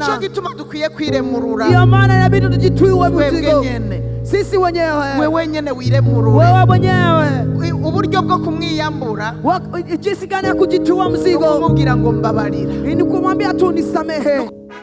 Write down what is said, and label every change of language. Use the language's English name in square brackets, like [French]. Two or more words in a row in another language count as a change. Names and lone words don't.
[Rundi] Ico gituma dukwiye kwiremurura, [Swahili] ndio maana inabidi tujitwiwe mzigo [Rundi] nyene, [Swahili] sisi wenyewe, [Rundi] wewe nyene wiremurure, [Swahili] wewe mwenyewe. [Rundi] Uburyo bwo kumwiyambura, [Swahili] jinsi gani ya kujitua mzigo, [Rundi] kumubwira ngo mbabarira, [Swahili] ni kumwambia tu nisamehe.